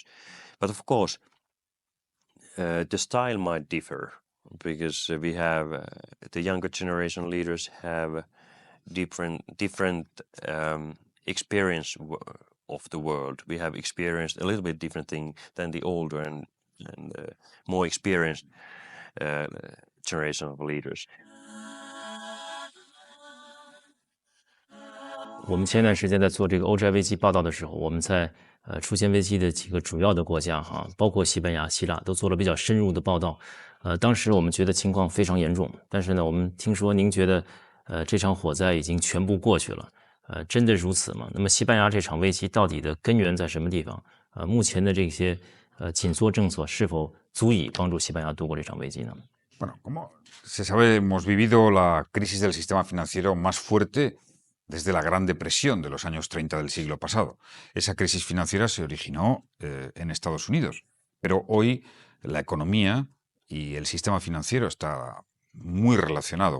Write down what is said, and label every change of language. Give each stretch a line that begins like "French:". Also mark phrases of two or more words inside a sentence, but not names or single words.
English: But of course, the style might differ because we have the younger generation leaders have different experience of the world. We have experienced a little bit different thing than the older and more experienced generation of leaders.
Chinese: 我们前段时间在做这个欧债危机报道的时候，我们在出现危机的几个主要的国家哈，包括西班牙、希腊，都做了比较深入的报道。当时我们觉得情况非常严重，但是呢，我们听说您觉得这场火灾已经全部过去了。真的如此吗？那么西班牙这场危机到底的根源在什么地方？目前的这些紧缩政策是否足以帮助西班牙度过这场危机呢？
Spanish: Bueno, como se sabe, hemos vivido la crisis del sistema financiero más fuerte desde la Gran Depresión de los años 30 del siglo pasado. Esa crisis financiera se originó en Estados Unidos, pero hoy la economía y el sistema financiero está muy relacionado.